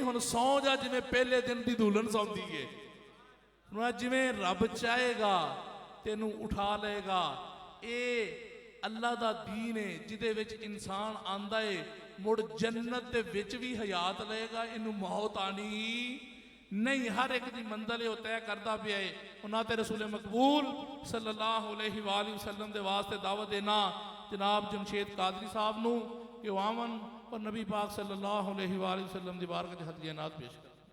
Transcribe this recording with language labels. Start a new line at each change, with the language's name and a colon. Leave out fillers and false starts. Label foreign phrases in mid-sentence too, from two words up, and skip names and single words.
Punjabi: ہن سوں جا جیویں پہلے دن دی دلہن سوندی ہے۔ جیویں رب چاہے گا تینوں اٹھا لے گا. یہ اللہ دا دین ہے جیدے وچ انسان آندا ہے، مڑ جنت دے وچ وی حیات لے گا، اینوں موت آنی نہیں. ہر اک دی منزل ہے طے کرتا پیا ہے۔ انہاں تے رسول مقبول
Arabic: صلى الله عليه وسلم
Punjabi: دے واسطے دعوت دینا جناب جمشید قادری صاحب نوں کہ آون اور نبی پاک
Arabic: صلى الله عليه وسلم
Punjabi: دی بارگاہ چ ہدیہ نعت پیش کر.